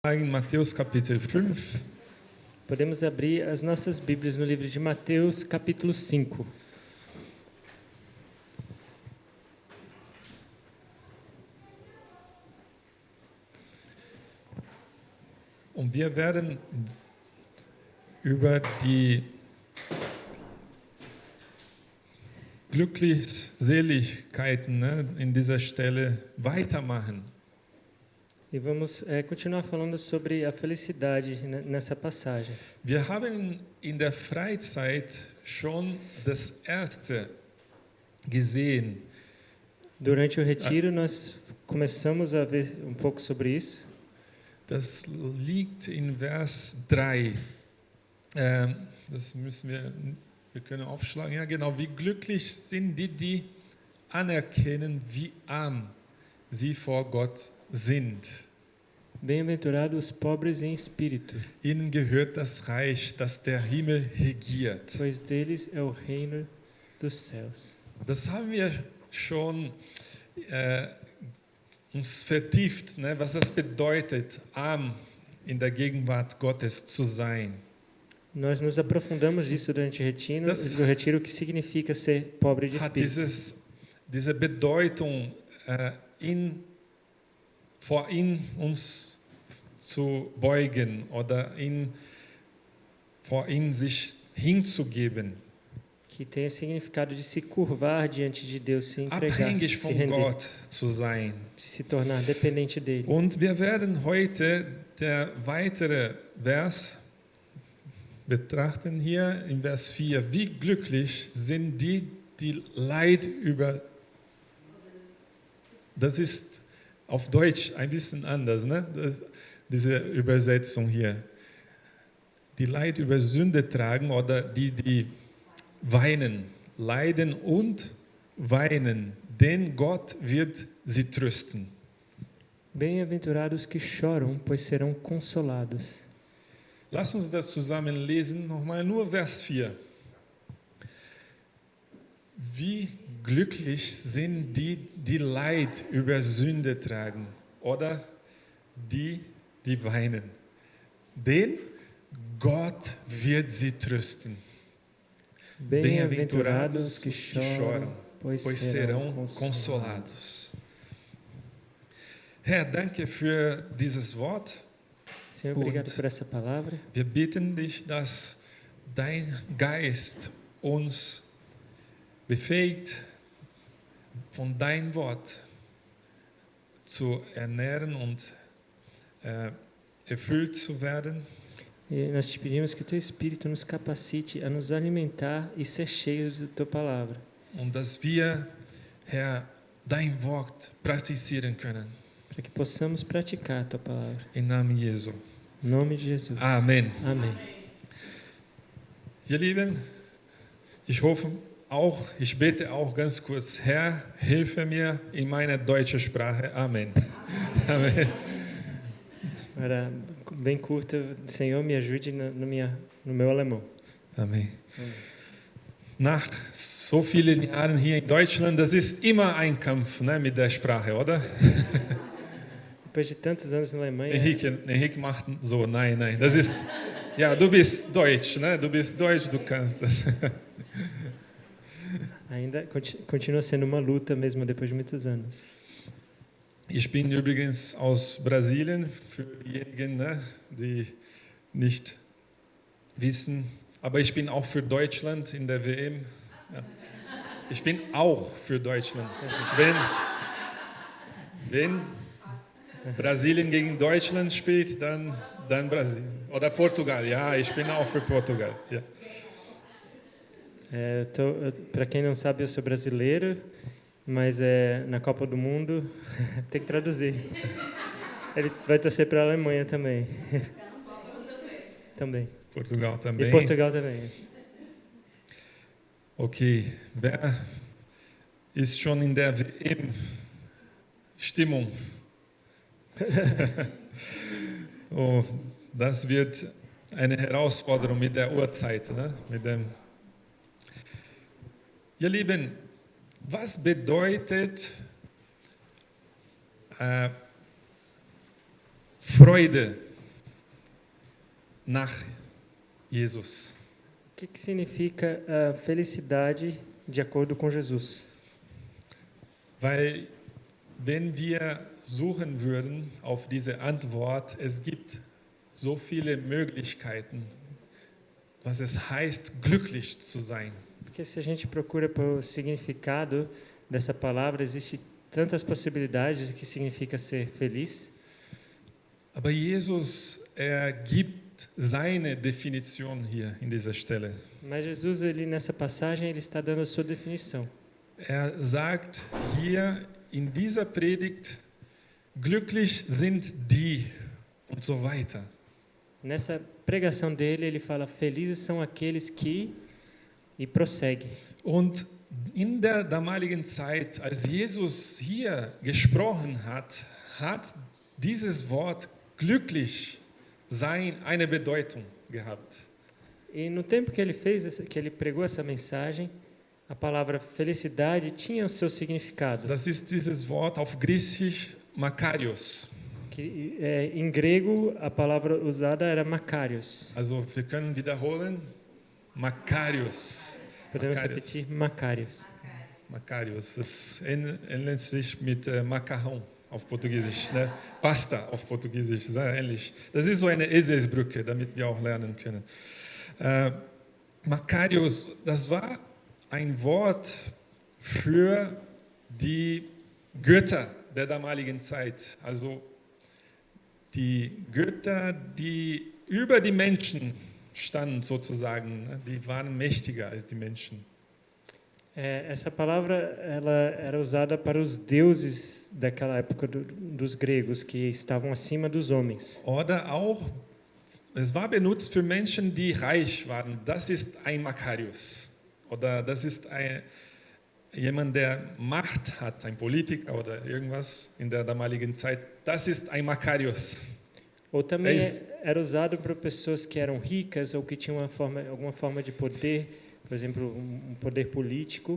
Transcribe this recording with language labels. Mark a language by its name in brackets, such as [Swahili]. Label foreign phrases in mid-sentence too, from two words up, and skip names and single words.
[Portuguese] Em Mateus capítulo 5. Podemos abrir as nossas Bíblias no livro de Mateus, capítulo 5. [German] Und wir werden über die Glückseligkeiten in dieser Stelle weitermachen. [Portuguese] E vamos continuar falando sobre a felicidade nessa passagem. [German] Wir haben in der Freizeit schon das erste gesehen. [Portuguese] Durante o retiro, nós começamos a ver um pouco sobre isso. [German] Das liegt in Vers 3. Das müssen wir können aufschlagen. Ja, genau. Wie glücklich sind die anerkennen, wie arm sie vor Gott sind. [Portuguese] Bem-aventurados os pobres em espírito, [German] Ihnen gehört das Reich, das der Himmel regiert. [Portuguese] pois deles é o reino dos céus. [German] Das haben wir schon uns vertieft, ne, was das bedeutet, arm in der Gegenwart Gottes zu sein. [Portuguese] Nós nos aprofundamos disso durante o retiro, o que significa ser pobre de [German] Hat [Portuguese] espírito. [German] diese Bedeutung, vor ihn uns zu beugen oder vor ihn sich hinzugeben, [Portuguese] Que tem o significado de se curvar diante de Deus, se entregar, [German] abhängig [Portuguese] se [German] von [Portuguese] render, [German] Gott zu sein. [Portuguese] de se tornar dependente dele. [German] Und wir werden heute der weitere Vers betrachten hier in Vers 4. Wie glücklich sind die Leid über... Das ist auf Deutsch ein bisschen anders, ne? Diese Übersetzung hier. Die Leid über Sünde tragen oder die weinen, leiden und weinen, denn Gott wird sie trösten. [Portuguese] Bem-aventurados que choram, pois serão consolados. [German] Lass uns das zusammen lesen, nochmal nur Vers 4. Wie glücklich sind die Leid über Sünde tragen oder die weinen, denn Gott wird sie trösten. [Portuguese] Bem-aventurados que choram, pois serão consolados. [German] Herr, danke für dieses Wort. [Portuguese] Senhor, obrigado por essa palavra. [German] Wir bitten dich, dass dein Geist uns befähigt, von dein Wort zu ernähren und erfüllt zu werden. [Portuguese] E nós te pedimos que o teu Espírito nos capacite a nos alimentar e ser cheios da tua palavra. [German] Und dass wir, Herr, dein Wort praktizieren können. [Portuguese] Para que possamos praticar a tua palavra. [German] Im Namen Jesu. [Portuguese] Em nome de Jesus. [German] Amen. [Portuguese] Amém. [German] Ihr Lieben, ich bete auch ganz kurz, Herr, hilfe mir in meiner deutschen Sprache. Amen. Amen. [Portuguese] Era bem curta. Senhor, me ajude no meu alemão. [German] Amen. Nach so vielen Jahren hier in Deutschland, das ist immer ein Kampf, ne, mit der Sprache, oder? [Portuguese] Depois de tantos anos na Alemanha, [German] Henrique macht so, nein, das ist, ja, du bist Deutsch, ne? Du bist Deutsch, du kannst das. [Portuguese] ainda continua sendo uma luta mesmo depois de muitos anos. [German] Ich bin übrigens aus Brasilien, für diejenigen, ne, die nicht wissen, aber ich bin auch für Deutschland in der WM. Ja. Ich bin auch für Deutschland. Wenn Brasilien gegen Deutschland spielt, dann Brasilien. Oder Portugal, ja, ich bin auch für Portugal. Ja. [Portuguese] Para quem não sabe, eu sou brasileiro, mas na Copa do Mundo tem que traduzir. Ele vai torcer para a Alemanha também. Também. Portugal também. E Portugal também. [German] Okay, wer ist schon in der WM-Stimmung? Oh, das wird eine Herausforderung mit der Uhrzeit. Ne? Ihr Lieben, was bedeutet Freude nach Jesus. [Portuguese] O que significa a felicidade de acordo com Jesus? [German] Weil wenn wir suchen würden auf diese Antwort, es gibt so viele Möglichkeiten, was es heißt, glücklich zu sein. [Portuguese] Porque se a gente procura pelo significado dessa palavra, existe tantas possibilidades do que significa ser feliz. [German] Aber Jesus, gibt seine Definition hier in dieser Stelle. [Portuguese] Mas Jesus, ele nessa passagem, ele está dando a sua definição. [German] Sagt hier in dieser Predigt, glücklich sind die und so weiter. [Portuguese] Nessa pregação dele, ele fala: felizes são aqueles que, e prossegue. [German] Und in der damaligen Zeit, als Jesus hier gesprochen hat, hat dieses Wort glücklich sein eine Bedeutung gehabt. [Portuguese] E no tempo que ele que ele pregou essa mensagem, a palavra felicidade tinha o seu significado. [German] Das ist dieses Wort auf Griechisch Makarios. [Portuguese] Que em grego a palavra usada era makarios. [German] Also wir können wiederholen, Makarios. [Portuguese] Podemos [German] Makarios. [Portuguese] repetir makarios. [German] Makarios, das ähnelt sich mit Macarrão auf Portugiesisch, ne? Pasta auf Portugiesisch, sehr ähnlich. Das ist so eine Eselsbrücke, damit wir auch lernen können. Makarios, das war ein Wort für die Götter der damaligen Zeit, also die Götter, die über die Menschen standen sozusagen, ne? Die waren mächtiger als die Menschen. [Portuguese] Essa palavra ela era usada para os deuses daquela época dos gregos que estavam acima dos homens. [German] Oder auch, es war benutzt für Menschen, die reich waren. Das ist ein Makarios. Oder das ist jemand, der Macht hat, ein Politiker oder irgendwas in der damaligen Zeit. Das ist ein Makarios. [Portuguese] Ou também era usado para pessoas que eram ricas ou que tinham alguma forma de poder, por exemplo, um poder político.